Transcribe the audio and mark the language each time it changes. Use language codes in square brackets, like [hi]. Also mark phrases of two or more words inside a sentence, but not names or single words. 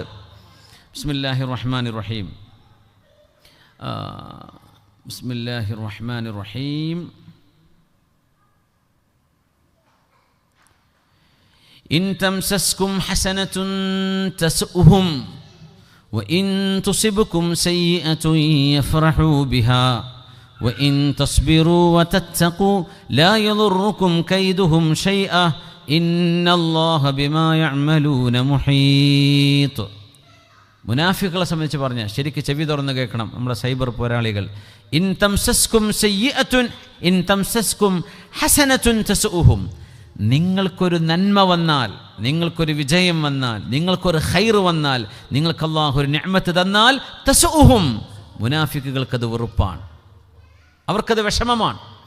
[ar] بسم الله الرحمن الرحيم. بسم الله الرحمن الرحيم. إن تمسسكم حسنة تسؤهم وإن تصبكم سيئة يفرحوا بها وإن تصبروا وتتقوا لا يضركم كيدهم شيئا إن الله بما يعملون محيط. [ml] മുനാഫിക്കുകളെ സംബന്ധിച്ച് പറഞ്ഞാൽ ശരിക്കും ചെവി തുറന്ന് കേൾക്കണം നമ്മുടെ സൈബർ പോരാളികൾ. [ar] إن تمسسكم سيئة إن تمسسكم حسنة تسؤهم. [ml] നിങ്ങൾക്കൊരു നന്മ വന്നാൽ, നിങ്ങൾക്കൊരു വിജയം വന്നാൽ, നിങ്ങൾക്കൊരു ഖൈർ വന്നാൽ, നിങ്ങൾക്ക് അല്ലാഹു ഒരു നിഅമത്ത് തന്നാൽ തസുഉഹും, മുനാഫിക്കുകൾക്കത് വെറുപ്പാണ്, അവർക്കത് വിഷമമാണ്.